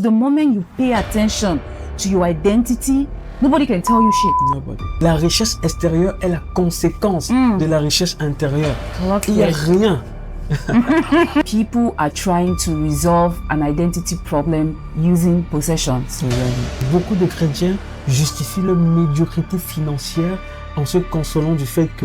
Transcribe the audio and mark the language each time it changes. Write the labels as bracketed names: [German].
[English] The moment you pay attention to your identity, nobody can tell you shit. Nobody. [French] La richesse extérieure est la conséquence de la richesse intérieure. Il n'y a rien. [English] People are trying to resolve an identity problem using possessions. [French] Beaucoup de chrétiens justifient leur médiocrité financière en se consolant du fait que